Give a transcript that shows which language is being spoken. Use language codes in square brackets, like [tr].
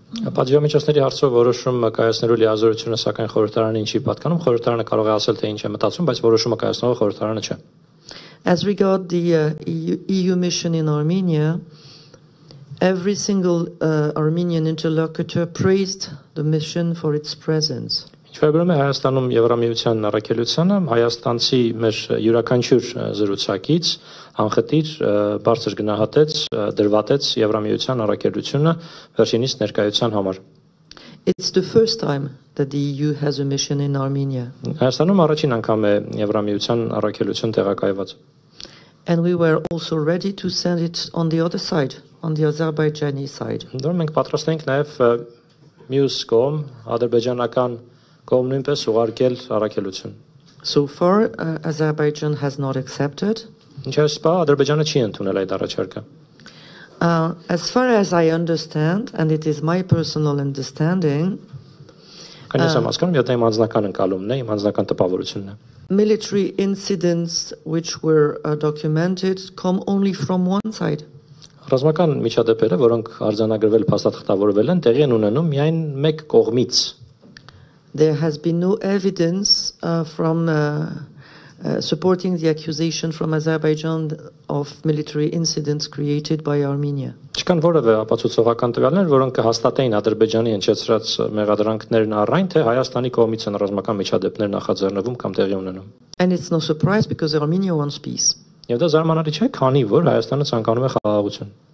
[hy] Պատժամիջոցների հարցով որոշում կայացնելու լիազորությունը սակայն խորհրդարանին չի պատկանում, խորհրդարանը կարող է ասել, թե ինչ է մտածում, բայց որոշումը կայացնողը խորհրդարանը չէ։ [en] As regard the EU mission in Armenia, every single Armenian interlocutor praised the mission for its presence. [hy] Ինչ վերաբերում է Հայաստանում Եվրամիության առաքելությանը, հայաստանցի մեր յուրաքանչյուր զրուցակից անխտիր բարձր գնահատեց, դրվատեց Եվրամիության առաքելությունը վերջինիս ներկայության համար։ [en] It's the first time that the EU has a mission in Armenia. [hy] Հայաստանում առաջին անգամ է Եվրամիության առաքելություն տեղակայված։ [en] And we were also ready to send it on the other side, on the Azerbaijani side. [hy] Դեռ մենք պատրաստ ենք նաև մյուս կողմ, ադրբեջանական կողմ նույնպես ուղարկել առաքելություն։ [en] So far, Azerbaijan has not accepted. [hy] Ինչպես բա Ադրբեջանը չի ընդունել այդ առաջարկը։ [en] As far as I understand, and it is my personal understanding, [hy] Կանես եմ հասկանում, եթե իմ անձնական ընկալումն է, իմ անձնական տպավորությունն է։ [en] military incidents which were documented come only from one side. [hy] Ռազմական միջադեպերը, որոնք արձանագրվել փաստաթղթավորվել են, տեղի են ունենում միայն մեկ կողմից։ [en] There has been no evidence from supporting the accusation from Azerbaijan of military incidents created by Armenia. [hy] Չկան որևէ ապացուցողական տվյալներ, որոնք կհաստատեին Ադրբեջանի հնչեցրած մեղադրանքներն առայն, թե Հայաստանի կողմից են ռազմական միջադեպներ նախաձեռնվում կամ տեղի ունենում։ [en] And it's no surprise because Armenia wants peace. [hy] Եվ դա զարմանալի չէ, քանի որ Հայաստանը ցանկանում է խաղաղություն։